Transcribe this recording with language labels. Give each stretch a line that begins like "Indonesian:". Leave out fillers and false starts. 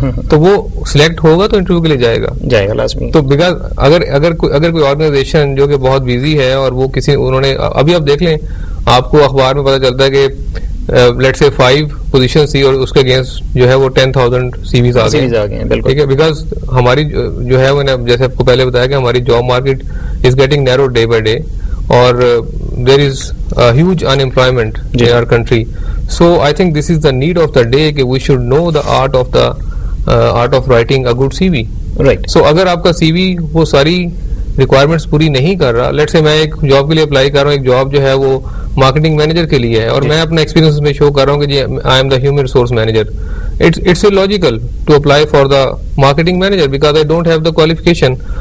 Urdu: تو وہ سلیکٹ ہوگا تو انٹرویو کے لیے جائے گا لازمی. تو بیکاز اگر کوئی آرگنائزیشن جو کہ بہت بزی ہے اور وہ انہوں نے, ابھی آپ دیکھ لیں آپ کو اخبار میں پتا چلتا ہے کہ لیٹ سے 5 پوزیشن تھی اور اس کے اگینسٹ جو ہے وہ 10,000 CVs آ گئے. ٹھیک ہے, بیکاز ہماری جو ہے جیسے آپ کو پہلے بتایا کہ ہماری job market
English: Is getting narrow day by day, اور there is huge unemployment in our country. So I think this is the need of the day کہ we should know the art of writing a good C V. Right.
Urdu: سو اگر آپ کا سی وی وہ ساری requirements پوری نہیں کر رہا, لیٹ سے میں ایک جاب کے لیے اپلائی کر رہا ہوں, ایک جاب جو ہے وہ مارکیٹنگ مینیجر کے لیے ہے, اور میں اپنا ایکسپیرینس میں شو کر رہا ہوں کہ جی
English: I am the human resource manager. It's illogical to apply for the marketing manager because I don't have the qualification.